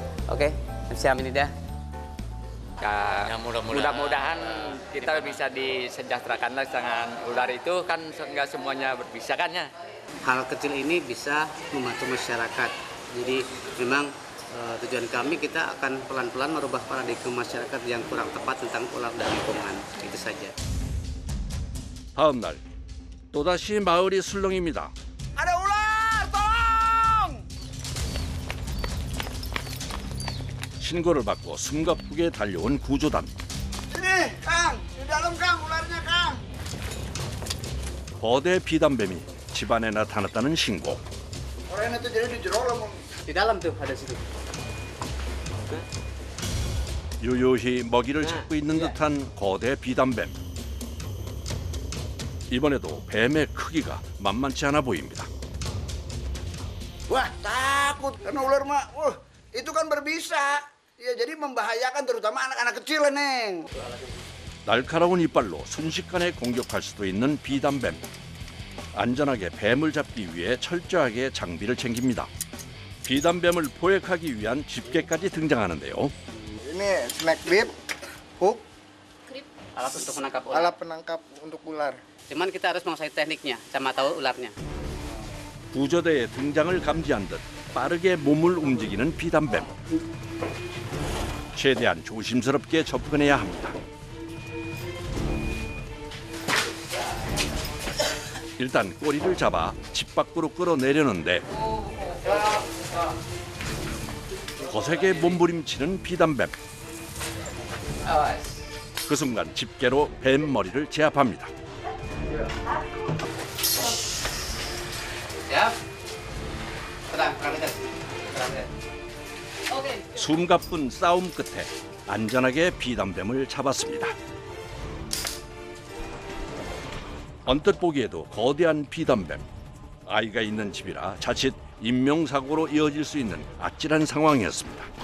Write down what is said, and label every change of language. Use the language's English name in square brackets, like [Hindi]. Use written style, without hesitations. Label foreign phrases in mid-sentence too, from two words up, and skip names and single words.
[Indonesian] Oke, siap ini dia. Ya, Mudah-mudahan kita bisa disejahterakan dengan ular itu kan nggak semuanya bisa kan ya. Hal kecil ini bisa membantu masyarakat. Jadi memang tujuan kami kita akan pelan-pelan merubah paradigma masyarakat yang kurang tepat tentang ular dan lingkungan. Itu saja. [Korean] 다음 날 또다시 마을이 술렁입니다. [Indonesian] Ada ular, tolong! [Korean] 신고를 받고 숨가쁘게 달려온 구조단. [Indonesian] Sini, Kang, di dalam Kang, ularnya Kang. [Korean] 거대 비단뱀이 집안에 나타났다는 신고. [Indonesian] Orangnya tuh jadi di jero lah. Di dalam tuh ada situ. [Korean] 유유히 먹이를 찾고 있는 듯한 거대 비단뱀. 이번에도 뱀의 크기가 만만치 않아 보입니다. [Indonesian] Wah, takut karena ular mah. Wah, itu kan berbisa. Ya jadi membahayakan terutama anak-anak kecil, Neng. [Korean] 날카로운 이빨로 순식간에 공격할 수도 있는 비단뱀. 안전하게 뱀을 잡기 위해 철저하게 장비를 챙깁니다. 비단뱀을 포획하기 위한 집게까지 등장하는데요. [Indonesian] Ini snack bit, hook, Alat untuk menangkap ular. alat penangkap untuk ular. Cuman kita harus menguasai tekniknya, sama tahu ularnya. [Korean] 구조대의 등장을 감지한 듯 빠르게 몸을 움직이는 비단뱀. 최대한 조심스럽게 접근해야 합니다. 일단 꼬리를 잡아 집 밖으로 끌어내려는데 거세게 몸부림치는 비단뱀. 그 순간 집게로 뱀 머리를 제압합니다. [Indonesian] Siap. Tenang, perhatikan. Oke. [Korean] 숨가쁜 싸움 끝에 안전하게 비단뱀을 잡았습니다. 언뜻 보기에도 거대한 비단뱀. 아이가 있는 집이라 자칫 인명사고로 이어질 수 있는 아찔한 상황이었습니다.